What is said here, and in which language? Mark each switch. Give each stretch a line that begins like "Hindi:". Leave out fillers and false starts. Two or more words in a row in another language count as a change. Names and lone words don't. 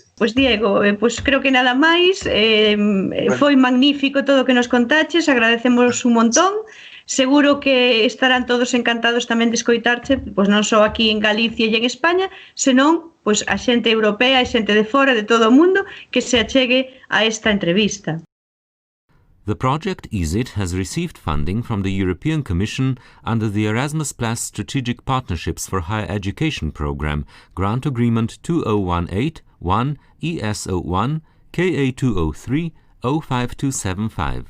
Galician: Pois Diego, pois creo que nada máis, foi magnífico todo o que nos contaches, agradecemos un montón. Seguro que estarán todos encantados tamén de escoitarche, pois non só aquí en Galicia e en España, senón pois a xente europea e xente de fora de todo o mundo que se achegue a esta entrevista.
English: The project EASIT has received funding from the European Commission under the Erasmus Plus Strategic Partnerships for Higher Education Programme, Grant Agreement 2018-1 ES01 KA203 05275.